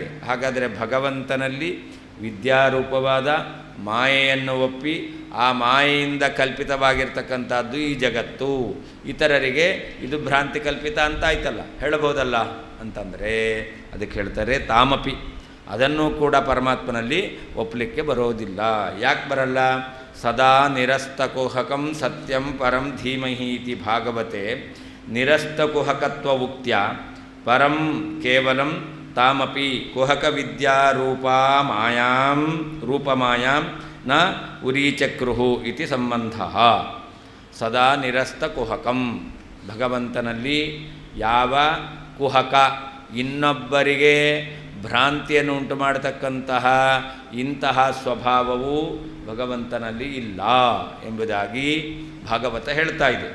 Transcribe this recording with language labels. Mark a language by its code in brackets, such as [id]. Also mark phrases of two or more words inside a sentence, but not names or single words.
[kn] ಹಾಗಾದರೆ ಭಗವಂತನಲ್ಲಿ ವಿದ್ಯಾರೂಪವಾದ ಮಾಯೆಯನ್ನು ಒಪ್ಪಿ ಆ ಮಾಯೆಯಿಂದ ಕಲ್ಪಿತವಾಗಿರ್ತಕ್ಕಂಥದ್ದು ಈ ಜಗತ್ತು, ಇತರರಿಗೆ ಇದು ಭ್ರಾಂತಿ ಕಲ್ಪಿತ ಅಂತ ಆಯ್ತಲ್ಲ, ಹೇಳಬಹುದಲ್ಲ ಅಂತಂದರೆ ಅದಕ್ಕೆ ಹೇಳ್ತಾರೆ ತಾಮಪಿ. ಅದನ್ನು ಕೂಡ ಪರಮಾತ್ಮನಲ್ಲಿ ಒಪ್ಪಲಿಕ್ಕೆ ಬರೋದಿಲ್ಲ. ಯಾಕೆ ಬರಲ್ಲ? [sa] ಸದಾ ನಿರಸ್ತಕುಹಕಂ ಸತ್ಯಂ ಪರಂ ಧೀಮಹಿ ಇತಿ ಭಾಗವತೆ ನಿರಸ್ತಕುಹಕತ್ವ ಉಕ್ತ್ಯ ಪರಂ ಕೇವಲಂ ತಾಮಪಿ ಕುಹಕ ವಿದ್ಯಾರೂಪಾ ಮಾಯಾಂ ರೂಪಮಾಯಾಂ ನ ಉರೀಚಕ್ರುಹು ಇತಿ ಸಂಬಂಧ. ಸದಾ ನಿರಸ್ತಕುಹಕಂ, [kn] ಭಗವಂತನಲ್ಲಿ ಯಾವ ಕುಹಕ ಇನ್ನೊಬ್ಬರಿಗೆ ಭ್ರಾಂತಿಯನ್ನು ಉಂಟು ಮಾಡತಕ್ಕಂತಹ ಇಂತಹ ಸ್ವಭಾವವು ಭಗವಂತನಲ್ಲಿ ಇಲ್ಲ ಎಂಬುದಾಗಿ ಭಾಗವತ ಹೇಳ್ತಾ ಇದೆ.